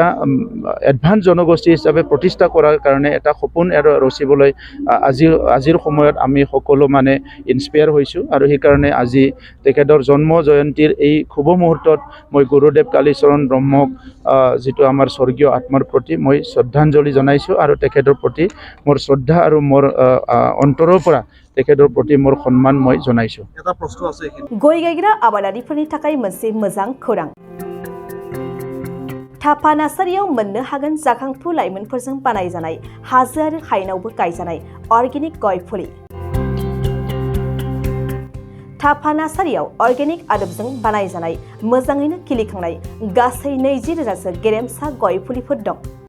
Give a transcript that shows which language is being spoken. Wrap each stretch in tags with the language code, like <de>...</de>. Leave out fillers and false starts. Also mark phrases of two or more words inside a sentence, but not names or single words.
<as>এডভান্স জনগোষ্ঠী হিচাপে প্ৰতিষ্ঠা কৰাৰ কাৰণে এটা সপোন আৰু ৰচিবলৈ আজিৰ সময়ত আমি সকলো মানে ইনস্পায়াৰ হৈছোঁ আৰু সেইকাৰণে আজি তেখেতৰ জন্ম জয়ন্তীৰ এই শুভ মুহূৰ্তত মই গুৰুদেৱ কালীচৰণ ব্ৰহ্মক যিটো আমাৰ স্বৰ্গীয় আত্মাৰ প্ৰতি মই শ্ৰদ্ধাঞ্জলি জনাইছোঁ আৰু তেখেতৰ প্ৰতি মোৰ শ্ৰদ্ধা আৰু মোৰ অন্তৰৰ পৰা তেখেতৰ প্ৰতি মোৰ সন্মান মই জনাইছোঁ। এটা প্ৰশ্ন আছে</as> <brx>গৈ গায়ग्रा आबादारिफोरनि थाखाय मोनसे मोजां खौरां। थापा नार्सारियाव मोननो हागोन जाखांफु लाइमोनफोरजों बानायजानाय हाजो आरो हायेनावबो गायजानाय अर्गेनिक गय फुलि। थापा नार्सारियाव अर्गेनिक आदबजों बानायजानाय मोजाङैनो खिलिखांनाय गासै 20,000सो गेरेमसा गय फुलिफोर दं।</brx>